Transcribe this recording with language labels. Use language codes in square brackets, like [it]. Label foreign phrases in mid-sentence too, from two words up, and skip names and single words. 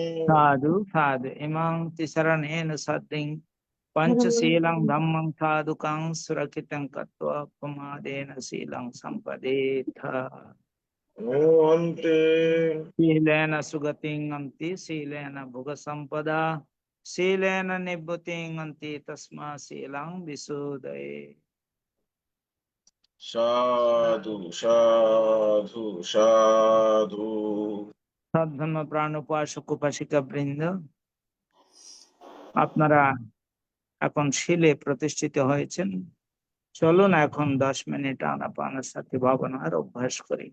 [pi] సాధు సాధు ఇమాం తిసరణేన సద్దిం పంచశీలం ధమ్మం సాధుకం సురక్షితం కత్వా ప్రమాదేన శీలం సంపదేథ ఓ అంతే శీలేన సుగతిం అంతి శీలేన భుగ సంపద శీలేన నిబ్బుతిం అంతి తస్మా శీలం విశోదయే সাধু সাধু সাধু [bn] সদ্ধর্ম প্রাণ উপাসক উপাসিকা বৃন্দ, আপনারা এখন শীলে প্রতিষ্ঠিত হয়েছেন। চলুন এখন 10 মিনিট আনাপানের সাথে ভাবনার অভ্যাস করি।